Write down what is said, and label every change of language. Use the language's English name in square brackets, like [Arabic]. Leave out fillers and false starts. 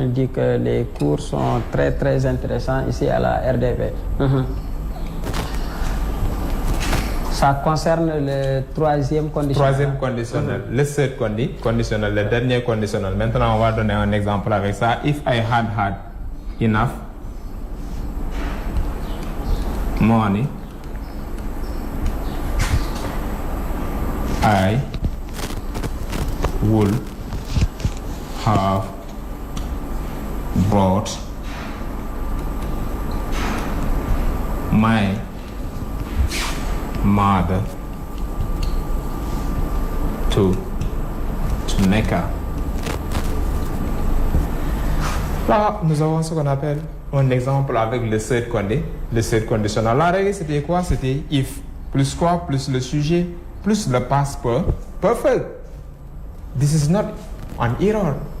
[French] Il dit que les cours sont très très intéressants ici à la RDV. Ça concerne le troisième conditionnel. Troisième conditionnel, le third conditionnel, le dernier conditionnel. Maintenant, on va donner un exemple avec ça. [English] If I had enough money, I would have brought my mother to Mecca. [French] Là, nous avons ce qu'on appelle un exemple avec le third conditionnel. La règle, c'était quoi? C'était if plus quoi? Plus le sujet, plus le past perfect. [English] This is not an error.